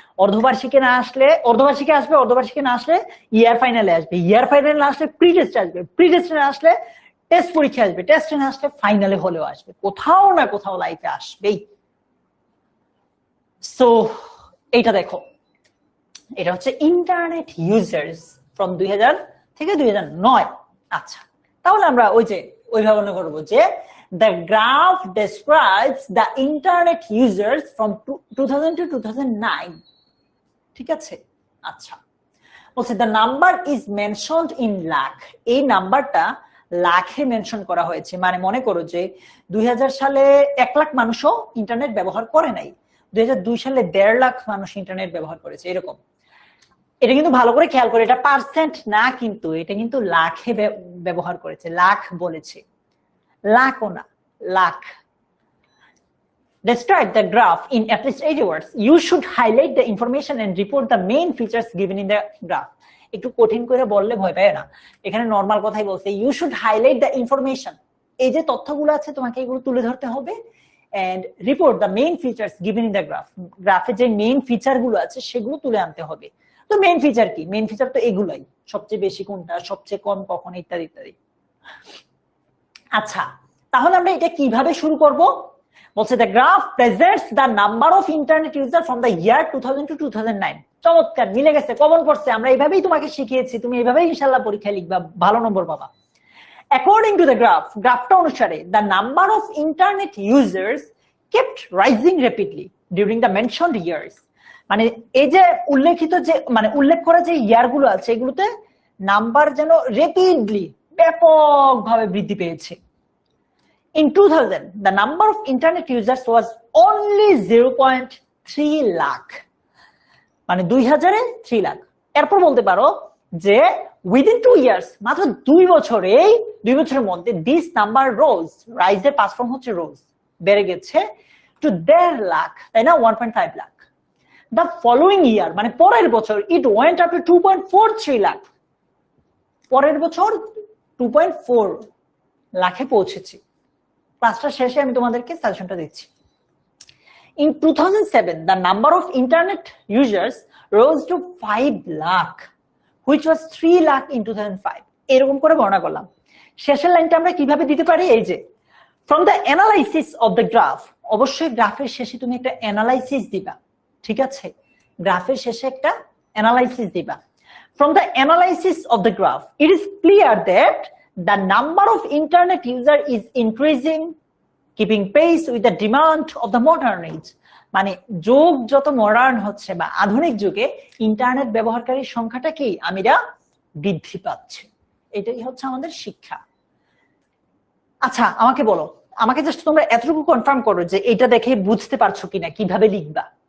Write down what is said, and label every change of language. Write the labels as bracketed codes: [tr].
[bn] অর্ধবার্ষিকে না আসলে অর্ধবার্ষিকে আসবে, অর্ধবার্ষিকে না আসলে ইয়ার ফাইনালে আসবে, ইয়ার ফাইনালে না আসলে প্রি টেস্টে আসবে, প্রি টেস্টে না আসলে টেস্ট পরীক্ষা আসবে, টেস্টে না আসলে ফাইনালে হলেও আসবে, কোথাও না কোথাও লাইফে আসবেই। সো এইটা দেখো, এটা হচ্ছে ইন্টারনেট ইউজার্স ফ্রম 2000 থেকে 2009। আচ্ছা, তাহলে আমরা ওইভাবে মনে করবো যে [en] the graph describes the internet users from 2000 to 2009। [bn] ঠিক আছে? আচ্ছা, বলছে [en] the number is mentioned in lakh। [bn] এই নাম্বারটা লাখে মেনশন করা হয়েছে, মানে মনে করো যে 2000 সালে 1 লাখ মানুষও ইন্টারনেট ব্যবহার করে নাই, 2002 সালে 1.5 লাখ মানুষ ইন্টারনেট ব্যবহার করেছে, এরকম। এটা কিন্তু ভালো করে খেয়াল করে, এটা পার্সেন্ট না, কিন্তু এটা কিন্তু লাখে ব্যবহার করেছে, লাখ বলেছে, লাখও না, lakh. [en] Describe the graph in at least 80 words. You should highlight the information and report the main features given in the graph. [bn] একটু কঠিন করে বললে ভয় পায় না, এখানে নরমাল কথাই বলছে। [en] You should highlight the information, [bn] এই যে তথ্যগুলো আছে তোমাকে এগুলো তুলে ধরতে হবে, [en] and report the main features given in the graph। [bn] গ্রাফে যে মেইন ফিচার গুলো আছে সেগুলো তুলে আনতে হবে। তো মেইন ফিচার কি? মেইন ফিচার তো এগুলাই, সবচেয়ে বেশি কোনটা, সবচেয়ে কম কখন, ইত্যাদি ইত্যাদি। আচ্ছা, তাহলে আমরা এটা কিভাবে শুরু করব? বলছে [en] the graph presents the number of internet users from the year 2000 to 2009। [bn] চমৎকার, মিলে গেছে, কমন পড়ছে। আমরা এইভাবেই তোমাকে শিখিয়েছি, তুমি এইভাবেই ইনশাআল্লাহ পরীক্ষায় লিখবা, ভালো নম্বর পাবা। [en] According to the graph, [bn] গ্রাফটা অনুসারে [en] the number of internet users kept rising rapidly during the mentioned years। [bn] মানে এই যে উল্লেখিত যে মানে উল্লেখ করা যে ইয়ার গুলো আছে, এগুলোতে নাম্বার যেন রেপিডলি, ব্যাপকভাবে বৃদ্ধি পেয়েছে। [en] In 2000, the number of internet users was only 0.3 lakh। [bn] মানে 2000-এ 3 লাখ। এরপর বলতে পারো যে [en] within 2 years, [bn] মাত্র 2 বছরের মধ্যে [en] this number rose, [bn] রাইজের past form হচ্ছে রোজ, বেড়ে গেছে [en] to 1.5 [bn] লাখ, তাই না? 1.5 লাখ। [en] The following year, [bn] মানে পরের বছর, [en] it went up to 2.43 lakh. [bn] পরের বছর 2.4 লাখে পৌঁছেছে। ক্লাসটা শেষে আমি তোমাদেরকে সাজেশনটা দিচ্ছি। [en] In 2007, the number of internet users rose to 5 lakh, which was 3 lakh in 2005। [bn] এরকম করে বর্ণনা করলাম। শেষের লাইনটা আমরা কিভাবে দিতে পারি? এই যে [en] from the analysis of the graph, [bn] অবশ্যই গ্রাফের শেষে তুমি একটা অ্যানালাইসিস দিবা, ঠিক আছে? গ্রাফের শেষে একটা অ্যানালাইসিস দিবা। [en] From the analysis of the graph, it is clear that the number of internet user is increasing, keeping pace with the demand of the modern age। [bn] মানে যুগ যত মডার্ন হচ্ছে বা আধুনিক যুগে ইন্টারনেট ব্যবহারকারীর সংখ্যাটা কি আমিরা বৃদ্ধি পাচ্ছে। এটাই হচ্ছে আমাদের শিক্ষা। আচ্ছা, আমাকে বলো, আমাকে জাস্ট তোমরা এতটুকু কনফার্ম করো যে এটা দেখে বুঝতে পারছো কিনা কিভাবে লিখবা।